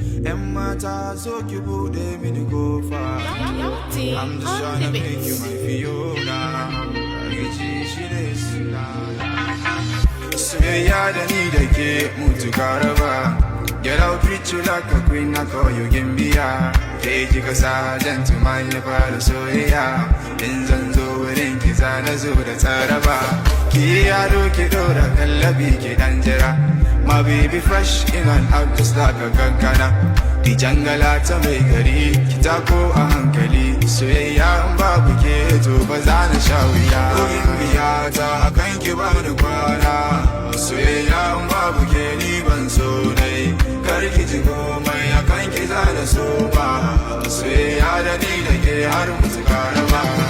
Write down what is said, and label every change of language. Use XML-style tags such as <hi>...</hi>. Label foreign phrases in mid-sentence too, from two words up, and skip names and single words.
<ha>Yan mata, so ki buɗe mini kofa.</ha> <en>I'm just tryna make you my Fiona.</en> <ha>Ki ji shi ne suna. Soyayya da ni da ke mutu ka raba.</ha> <en>Girl, I'll treat you like a queen, I call you Gimbiya.</en> <ha>Ke kika sa gentleman ya fara soyayya. In zan zo wurin ki, za na zo da tsaraba. Ki yi ado, ki ɗora kallabi, ki ɗan jira.</ha> <en>My baby fresh in and out just like a kankana.</en> <ha>Di jangala ta mai gari, ki tako a hankali. Soyayya in babu ke, to ba za na sha wuya. Oh, Gimbiya ta, a kan ki ba ni kwana. Soyayya in babu ke, ni ban so dai. Kar ki ji komai, a kan ki za na so ba. Soyayya da ni da ke har mutu ka raba.</ha>